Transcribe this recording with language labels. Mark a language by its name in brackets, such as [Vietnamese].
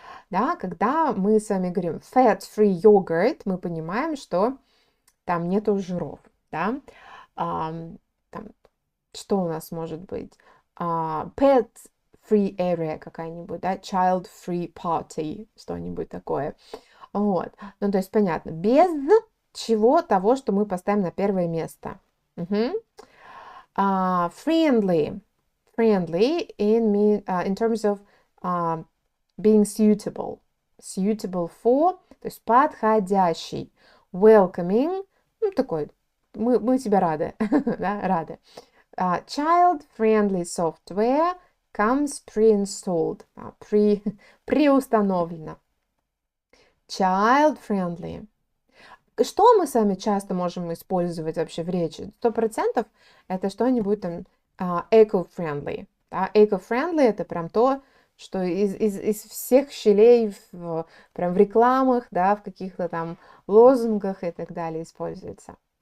[Russian] Да, когда мы с вами говорим [English] fat-free yogurt, [Russian] мы понимаем, что там нету жиров. Да? Там, что у нас может быть? [English] Pet-free area [Russian] какая-нибудь, да? [English] Child-free party, [Russian] что-нибудь такое. Вот. Ну, то есть, понятно, без чего того, что мы поставим на первое место. [English] Friendly. Friendly in terms of being suitable. Suitable for, [Russian] то есть подходящий. Welcoming, ну, такой, мы тебе рады, да, рады. [English] Child-friendly software comes pre-installed, [Russian] преустановлено. [English] Child-friendly. [Russian] Что мы с вами часто можем использовать вообще в речи? 100% это что-нибудь там eco-friendly. Да? Eco-friendly это прям то, что из всех щелей прям в рекламах, да, в каких-то там лозунгах и так далее используется.